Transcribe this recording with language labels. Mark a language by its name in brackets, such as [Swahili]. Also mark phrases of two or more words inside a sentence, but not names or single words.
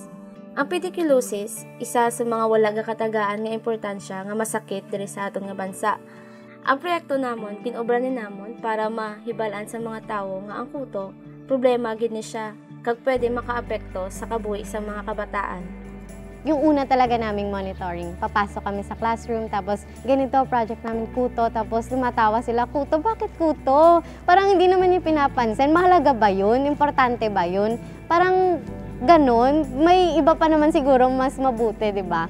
[Hiligaynon] Ang pediculosis, isa sa mga wala nga katagaan nga importansya nga masakit dire sa aton nga bansa. Ang proyekto namon kinobra ni namon para mahibalaan sa mga tawo nga ang kuto problema gid ni siya kag pwede makaapekto sa kabuhi sa mga kabataan. [Filipino] Yung una talaga naming monitoring, papasok kami sa classroom, tapos ganito project namin kuto, tapos lumatawa sila, kuto, bakit kuto? Parang hindi naman yung pinapansin, mahalaga ba yun? Importante ba yun? Parang ganun, may iba pa naman siguro mas mabuti, di ba?